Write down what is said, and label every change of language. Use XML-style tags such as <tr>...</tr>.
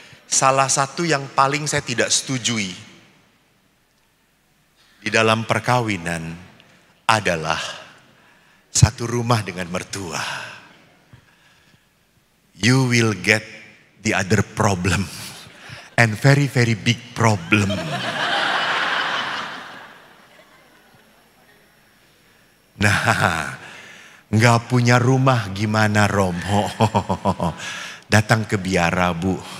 <id>Salah satu yang paling saya tidak setujui di dalam perkawinan adalah satu rumah dengan mertua.</id> <en>You will get the other problem. And very very big problem.</en> <id>Nah, nggak punya rumah gimana Romo? Datang ke biara Bu.</id>